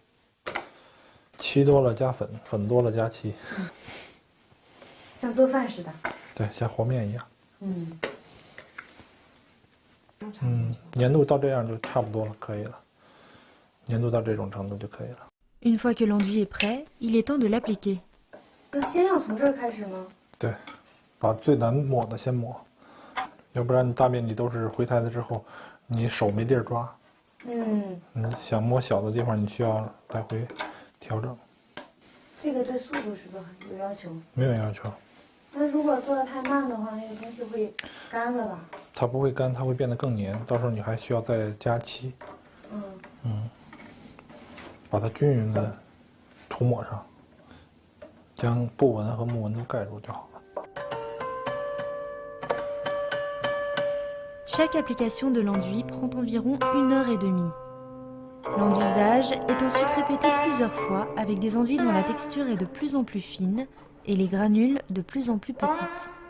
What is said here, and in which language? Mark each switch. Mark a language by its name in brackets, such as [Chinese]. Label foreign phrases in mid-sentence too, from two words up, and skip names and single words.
[Chinese] 漆多了加粉，粉多了加漆。像做饭似的。对，像和面一样。粘度到这样就差不多了，可以了。粘度到这种程度就可以了。 [French] Une fois que l'enduit est prêt, il est temps de l'appliquer. [Chinese] 先要从这儿开始吗？对，把最难抹的先抹，要不然你大面积都是灰胎的之后，你手没地儿抓。想摸小的地方，你需要来回调整。这个对速度是不是有要求？没有要求。那如果做的太慢的话，那个东西会干了吧？它不会干，它会变得更黏，到时候你还需要再加漆。把它均匀的涂抹上。将布纹和木纹都盖住就好了。 [French] Chaque application de l'enduit prend environ 1h30. L'enduisage est ensuite répété plusieurs fois avec des enduits dont la texture est de plus en plus fine et les granules de plus en plus petites.